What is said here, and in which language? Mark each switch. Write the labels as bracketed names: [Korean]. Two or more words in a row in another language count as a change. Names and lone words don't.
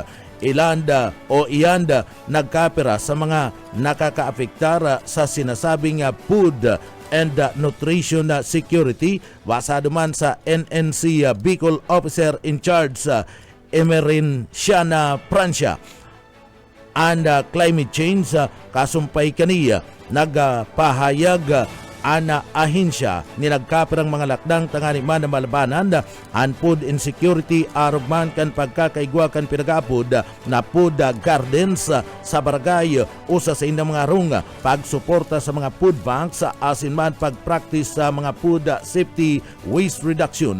[Bikol] Ilanda o iyanda nagkapira sa mga nakakaapektar sa sinasabing [English] food and nutrition security [Bikol] basado man sa NNC Bicol [English] Officer in Charge [Bikol] Emerin Siana Francia and [English] climate change [Bikol] kasumpay kaniya nagpahayag ana ahensya ni nagkapirang mga lakdang tangani man na malabanan an food insecurity arugman kan pagkakaigwa kan pinagapod na [English] food gardens [Bikol] sa barangay usa sa indang mga rung pagsuporta sa mga [English] food banks [Bikol] asin man pagpractice sa mga [English] food safety waste reduction.